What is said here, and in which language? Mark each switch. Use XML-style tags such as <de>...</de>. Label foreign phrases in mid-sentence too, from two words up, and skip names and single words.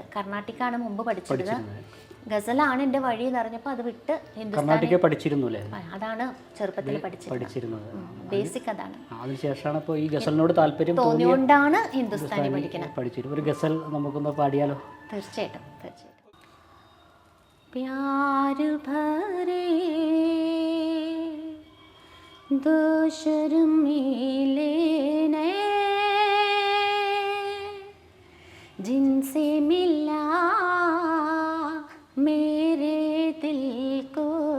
<ml>കർണാട്ടിക്കാണ് മുമ്പ് പഠിച്ചിരുന്നത്. ഗസലാണ് എൻ്റെ വഴി എന്ന് അറിഞ്ഞപ്പോൾ അത് വിട്ട് ഹിന്ദുസ്ഥാനി പഠിച്ചിരുന്നു. അതാണ് ചെറുപ്പത്തിൽ പഠിച്ചിരുന്നത്. ബേസിക് അതാണ്. അതിനുശേഷമാണ് ഇപ്പോൾ ഈ ഗസലിനോട് താല്പര്യം തോന്നിയോണ്ടാണ് ഹിന്ദുസ്ഥാനി പഠിക്കുന്നത്. ഒരു ഗസൽ നമുക്കൊന്ന് പാടിയാലോ? തീർച്ചയായിട്ടും.</ml> <hi>प्यार भरे दो शर्मीले जिनसे मिला मेरे दिल को</hi>